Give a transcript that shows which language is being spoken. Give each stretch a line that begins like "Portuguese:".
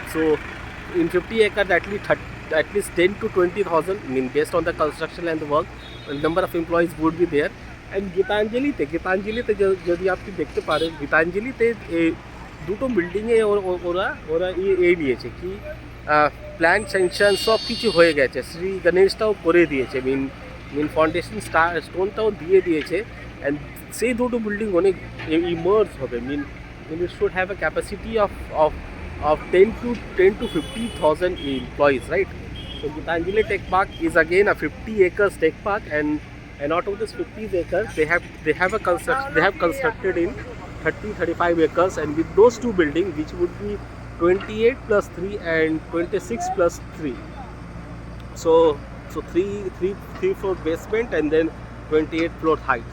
English: So in 50 acres at least 10 to 20,000, based on the construction and the work, the number of employees would be there.
Bangla: And গীতাঞ্জলিতে যদি আপনি দেখতে পারেন, গীতাঞ্জলিতে দুটো বিল্ডিংয়ে ওরা দিয়েছে কি প্ল্যান স্যাংশন সব কিছু হয়ে গেছে। শ্রী গণেশটাও করে দিয়েছে, ফাউন্ডেশন স্টোনটাও দিয়ে দিয়েছে। অ্যান্ড সেই দুটো বিল্ডিং অনেক ইমার্জ হবে।
English: it should have a capacity of 10 to 50,000 employees, right? So Gitanjali Tech Park is again a 50 acres tech park, and out of this 50 acres they have constructed in 30-35 acres, and with those two buildings, which would be 28 plus 3 and 26 plus 3, so 3 floor basement and then 28 floor height.